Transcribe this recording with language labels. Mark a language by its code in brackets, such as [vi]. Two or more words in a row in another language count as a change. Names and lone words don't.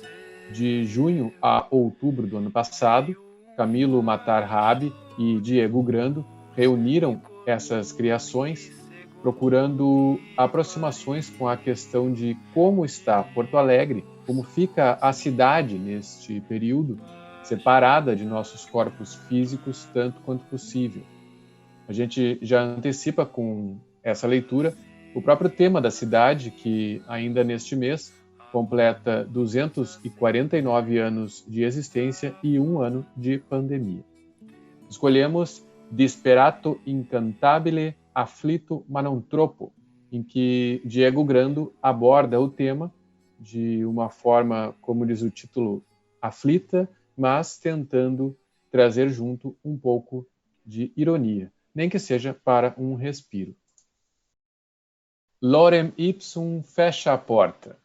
[pt] De junho a outubro do ano passado, Camilo Matar Rabi e Diego Grando reuniram essas criações procurando aproximações com a questão de como está Porto Alegre, como fica a cidade neste período, separada de nossos corpos físicos tanto quanto possível. A gente já antecipa com essa leitura o próprio tema da cidade, que ainda neste mês completa 249 anos de existência e 1 ano de pandemia. Escolhemos Disperato incantabile afflitto ma non troppo, em que Diego Grando aborda o tema de uma forma, como diz o título, aflita, mas tentando trazer junto um pouco de ironia, nem que seja para um respiro. [la] Lorem ipsum [pt] fecha a porta.